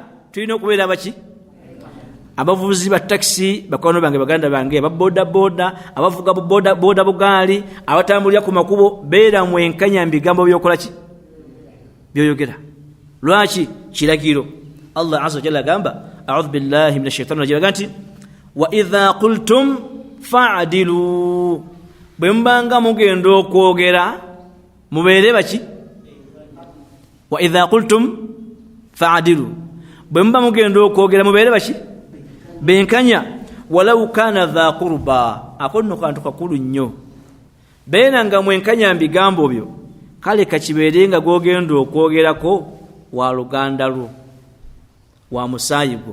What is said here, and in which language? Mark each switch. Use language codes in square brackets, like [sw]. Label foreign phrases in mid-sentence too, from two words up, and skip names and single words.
[lg] Tulina okubeera abaki, abavuzi ba taxi, bakwano bange, baganda bange, ababoda boda, abavuga boda boda bugaali, abatambulira ku makubo, beera mwenkanya mu bigambo byokola ki, byoyogera. Lwaki? Kiragiro. [ar] الله عز وجل [lg] agamba, [ar] أعوذ بالله من الشيطان الرجيم, [lg] ganti [ar] وإذا قلتم فاعدلوا, [lg] bwe mbanga mugenda okwogera mubeere baki. [ar] وإذا قلتم فاعدلوا, [lg] bwe mba mugenda okwogera mubeere baki, benkanya. [ar] ولو كان ذا قربى, [lg] akonno kantu kakulu nnyo, beera nga mwenkanya mu bigambo byo, kale kakibeere nga gwogenda okwogerako wa luganda lwo, wa musaayi gwo.